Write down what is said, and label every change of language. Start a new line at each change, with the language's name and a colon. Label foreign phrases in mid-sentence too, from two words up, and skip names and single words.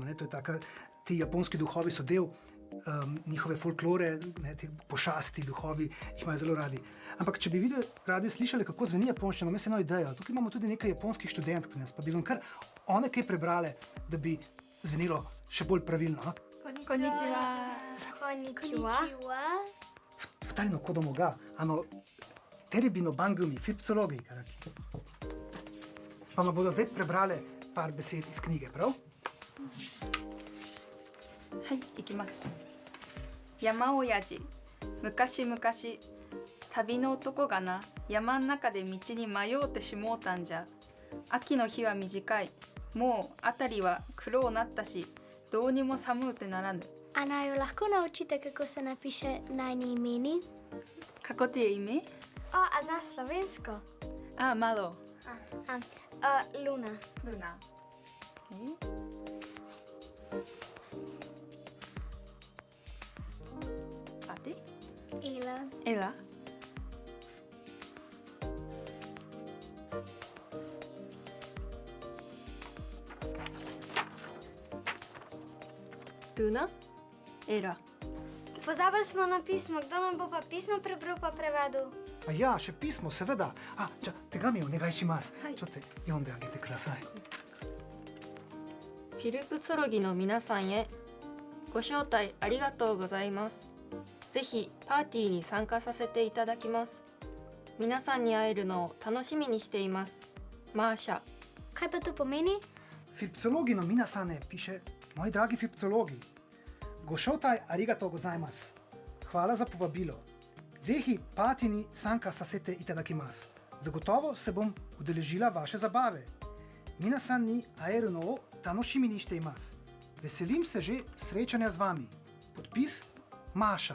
Slovenian: To je taka, ti japonski duhovi so del njihove folklore, ti pošasti duhovi jih imajo zelo radi. Ampak če bi radi slišali, kako zveni japonščina, imam eno idejo. Tukaj imamo tudi nekaj japonskih študentk pri nas, pa bi vam kar one kaj prebrale, da bi zvenelo še bolj pravilno.
Japanese: こんにちは。こんにちは. 二人の子供がテレビの番組フィプソロギーから
Slovenian: pa bodo zdaj prebrale par besed iz knjige, prav?
Japanese: はい、いきます。山親父、昔々、旅の男がな、山ん中で道に迷うてしもうたんじゃ。秋の日は短い、もう辺りは黒うなったし、どうにも寒うてならぬ。
Slovenian: A naj jo lahko naučite, kako se napiše najni imeni? Kako ti je ime? A znaš slovensko? Malo. Luna. Luna. Okay. A ti? Ela. Ela. Luna? Ela. Pozabili smo na pismo, kdo nam bo pa pismo prebral pa prevedel? Ja, še pismo, seveda. Tega mi
Japanese: お願いします. ちょっと、読んであげてください. フィルプツォロギの皆さんへご招待ありがとうございます。ぜひパーティーに参加させていただきます。皆さんに会えるのを楽しみにしています。マーシャ。
Slovenian: Kaj pa to pomeni?
Japanese: フィプツォロギの皆さんへ
Slovenian: piše, moji dragi fipcologi,
Japanese: ご招待ありがとうございます.
Slovenian: Hvala za povabilo.
Japanese: ぜひパーティーに参加させていただきます.
Slovenian: Zagotovo se bom udeležila vaše zabave.
Japanese: 皆さんに会えるのを楽しみにしています.
Slovenian: Veselim se že srečanja z vami. Podpis Maša.